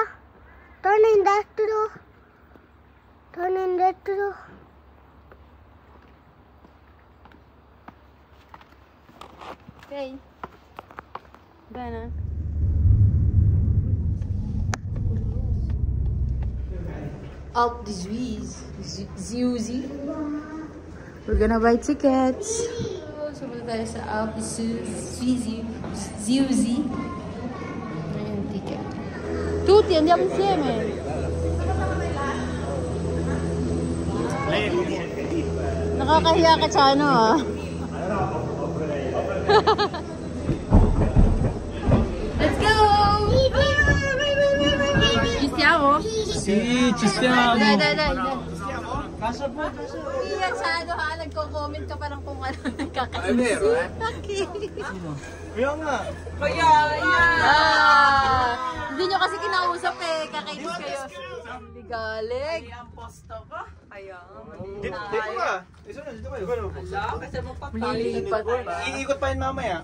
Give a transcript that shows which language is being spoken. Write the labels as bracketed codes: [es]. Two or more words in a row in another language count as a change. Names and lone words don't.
[it] Torna indietro. Torna indietro. Ok. Bene. Alp de Zuzi. [en] We're gonna buy tickets. So we're [tl] tayo sa [en] Alp de Zuzi. [tl] Ayan, ticket. [it] Tutti andiamo insieme. [tl] Nakakahiya ka sa ano ah. [en] Let's go! [it] Ci siamo? Sì, ci stiamo. Dai. [tl] Kasha po. Iyan sa ano ha, nagko-comment ka parang kung ano nagkakaisip. [it] È vero, eh? [tl] Okay. Kaya nga. Kaya, Hindi nyo kasi kinausap eh, kakainis kayo. Hindi galing. ang posto ko. Ayan. Dito ka. Dito kayo. Ala, kasi Lilipat pa. Iikot pa yun mamaya.